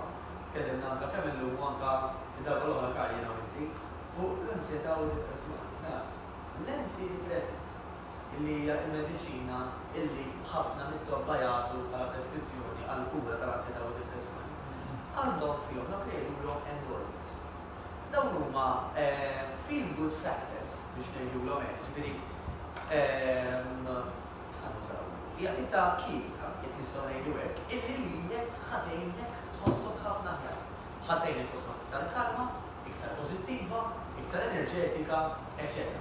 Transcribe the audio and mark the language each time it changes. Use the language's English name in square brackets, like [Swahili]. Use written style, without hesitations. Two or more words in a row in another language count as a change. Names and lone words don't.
[Maltese] Tkellimna anke kemm illum anke id-darba l-oħra karjena u inti fuq l-ansjetà u d-depressjoni. L-antidepressants illi hija l-mediċina illi ħafna mit-tobba jagħtu bħala preskrizzjoni għal kura tal-ansjetà u d-depressjoni. Għandhom fihom dak li jgħidulhom endorphins. Dawn huma [English] feel good factors [Maltese] biex ngħidulhom hekk, ġifieri jgħatita kimika, jek nistgħu ngħidu hekk, illi lilek ħatejnek tħossok ħafna ħjar. Ħatejnek tħossok iktar kalma, iktar pożittiva, iktar enerġetika, eċetera.